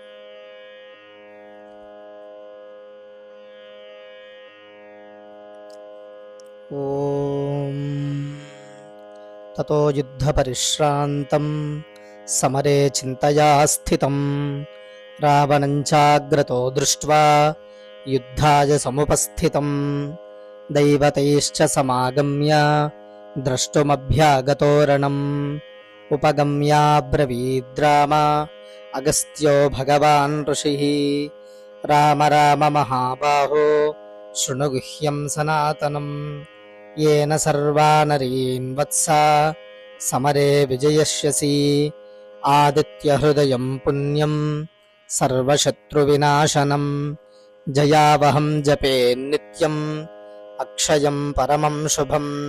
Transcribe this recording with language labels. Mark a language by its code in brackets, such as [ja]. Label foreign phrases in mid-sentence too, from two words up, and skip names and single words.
[sa] ఓం తతో యుద్ధ పరిశ్రాంతం సమరే చింతయా స్థితం రావణం చాగ్రతో దృష్ట్వా యుద్ధాయ సముపస్థితం దైవతైశ్చ సమాగమ్య ద్రష్టుమభ్యాగతోరణం ఉపగమ్యాబ్రవీద్రామ అగస్త్యో భగవాన్ ఋషిః రామ రామ మహాబాహో శృణు గుహ్యం సనాతనం येन सर्वानरीन् वत्सा समरे विजयष्यसि आदित्यहृदयं पुण्यं सर्वशत्रुविनाशनं जयावहं जपे नित्यं अक्षयं परमं शुभं